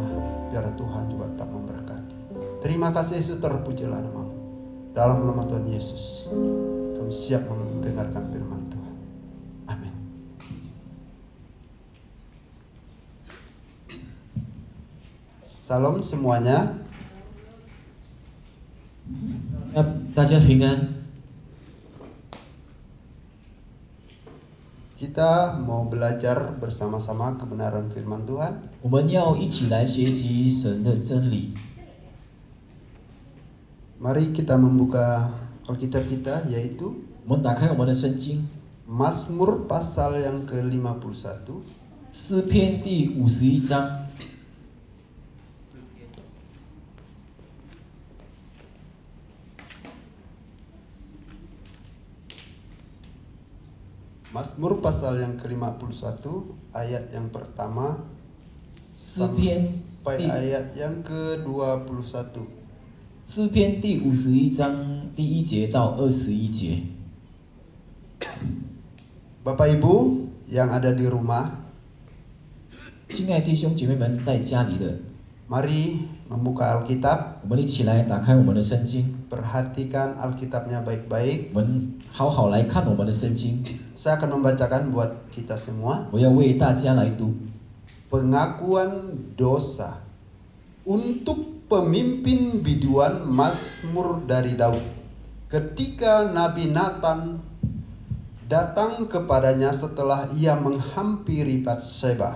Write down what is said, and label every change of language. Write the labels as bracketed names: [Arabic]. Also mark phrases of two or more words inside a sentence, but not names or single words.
[Indonesian] Biarlah Tuhan juga tak memberkati. Terima kasih Yesus, terpujilah nama-Mu. Dalam nama Tuhan Yesus kami siap mendengarkan firman Tuhan. Amin. Salam semuanya. [Chinese] 大家平安。 [Indonesian] Kita mau belajar bersama-sama kebenaran firman Tuhan. [Chinese] 我们要一起来学习神的真理。 [Indonesian] Mari kita membuka Alkitab kita, yaitu [Chinese] 我们打开我们的圣经， [Indonesian] Mazmur pasal yang ke-51. [Chinese] 诗篇第51章。 [Indonesian] Mazmur pasal yang ke-51 ayat yang pertama [Chinese] 诗篇 [Indonesian] sampai ayat yang ke-21. [Chinese] 诗篇第51章第1节到21节。 [Indonesian] Bapak Ibu yang ada di rumah, [Chinese] 亲爱的弟兄姐妹们，在家里的， [Indonesian] mari membuka Alkitab, [Chinese] 我们一起来打开我们的圣经， [Indonesian] perhatikan Alkitabnya baik-baik. [Chinese] 我们好好来看我们的圣经。 [Indonesian] Saya akan membacakan buat kita semua. [Chinese] 我要为大家来读 [Indonesian] Pengakuan dosa untuk pemimpin biduan Mazmur dari Daud. Ketika Nabi Nathan datang kepadanya setelah ia menghampiri Batsheba.